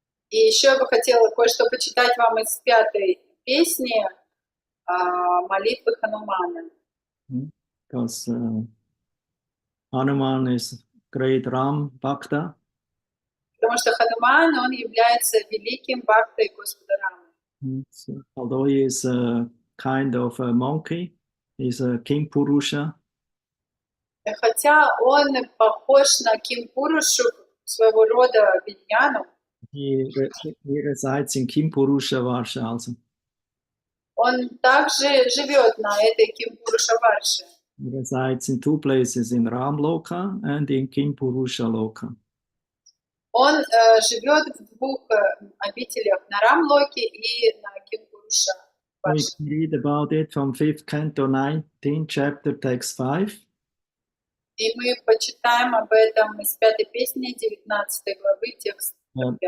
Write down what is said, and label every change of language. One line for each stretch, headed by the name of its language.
Russian: И еще я бы хотела кое-что почитать вам из 5-й песни молитвы Ханумана.
English: Because Hanuman is great Ram Bhakta.
Russian: Потому что Хануман, он является великим бхактой Господа Рамы.
English: So, although he is a kind of a monkey, He's a King Purusha.
Russian: Хотя он похож на Кимпурушу, своего рода Виньяну,
English: He resides in King Purusha Varsha also.
Russian: он также живет на этой Кимпуруша-варше.
English: He resides in two places, in Ram Loka and in King Purusha Loka.
Russian: Он живет в двух обителях, на Рамлоке и на
English: We
Russian: Кимпуруша-варше.
English: can read about it from 5th canto 19, chapter text 5.
Russian: И мы почитаем об этом из 5-й песни 19 главы, текст 5.